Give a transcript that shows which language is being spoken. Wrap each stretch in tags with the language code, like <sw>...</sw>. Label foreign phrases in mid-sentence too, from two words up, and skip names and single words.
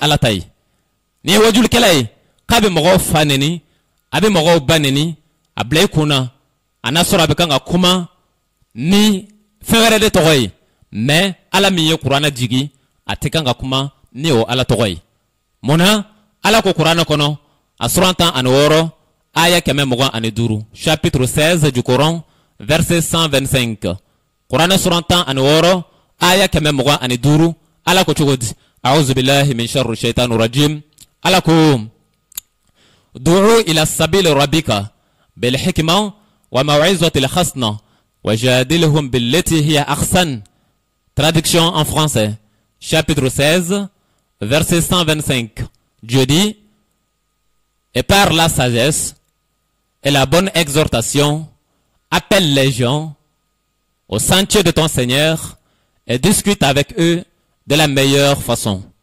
<bm>ala ta ye n'i ye wajulikɛla ye k'a bɛ mɔgɔw fa nɛni a bɛ mɔgɔw ba nɛni a bila i kunna a n'a sɔrɔ a bɛ kan ka kuma ni fɛn wɛrɛ de tɔgɔ ye mais ala min ye kuranɛ jigi a tɛ kan ka kuma ni o ala tɔgɔ ye munna ala ko kuranɛ kɔnɔ a suran 16 aya 125</bm> <fr>chapitre 16 du Coran verset 125</fr> <bm>kuranɛ suran 16 aya 125 ala ko cogo di</bm> <ar>أعوذ بالله من شر الشيطان الرجيم</ar> <bm>ala ko</bm> <ar>ادع إلى سبيل ربك بالحكمة والموعظة الحسنة وجادلهم بالتي هي أحسن.</ar> <fr>Traduction en français chapitre 16 verset 125. Dieu dit: et par la sagesse et la bonne exhortation appelle les gens au sentier de ton Seigneur et discute avec eux de la meilleure façon.</fr>